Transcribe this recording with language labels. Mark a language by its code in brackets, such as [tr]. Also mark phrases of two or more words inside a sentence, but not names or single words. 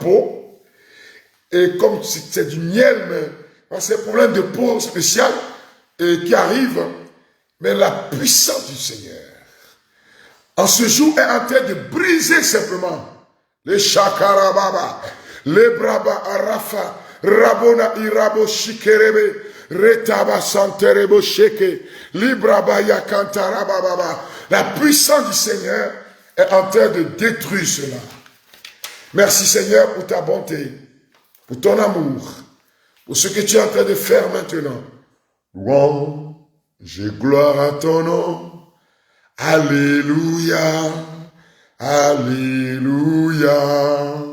[fr] peau, et comme si c'est du miel, mais c'est un problème de peau spécial qui arrive, mais la puissance du Seigneur, en ce jour, est en train de briser simplement les chakarababa, les braba arafa, rabona irabo shikerebe, retaba santerebo sheke, libraba yakantarababa. La puissance du Seigneur est en train de détruire cela. Merci Seigneur pour ta bonté, pour ton amour, pour ce que tu es en train de faire maintenant. Louange et gloire à ton nom. Alléluia, alléluia.